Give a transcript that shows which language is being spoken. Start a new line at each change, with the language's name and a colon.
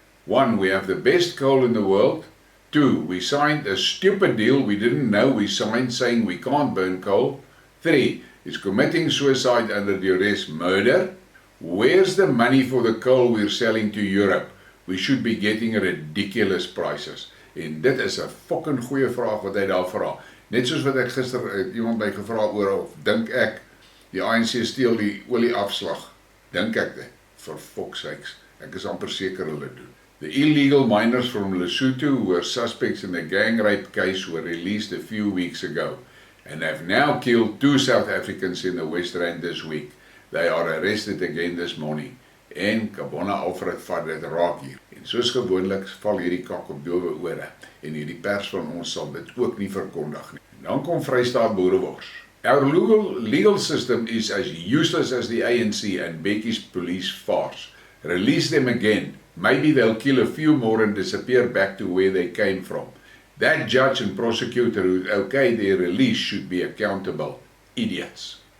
English: 1, we have the best coal in the world. 2, we signed a stupid deal we didn't know we signed saying we can't burn coal. 3, is committing suicide under duress murder. Where's the money for the coal we're selling to Europe? We should be getting ridiculous prices.
Afrikaans: En dit is 'n fucking goeie vraag wat hy daar vra. Net soos wat ek gister iemand by gevra oor of dink ek die ANC steel die olieafslag. Dink ek dit?
English: For fuck's sakes.
Afrikaans: Ek is amper seker hulle doen.
English: The illegal miners from Lesotho who were suspects in the gang rape case were released a few weeks ago and have now killed 2 South Africans in the West Rand this week. They are arrested again this morning.
Afrikaans: En Kabona Alfred vat dit raak hier. En soos gewoonlik val hierdie kak op dowe ore. En hierdie pers van ons sal dit ook nie verkondig nie. En dan kom Vrystaat boerewors.
English: Our legal system is as useless as the ANC and Becky's police farce. Release them again. Maybe they'll kill a few more and disappear back to where they came from. That judge and prosecutor who okayed their release should be accountable. Idiots.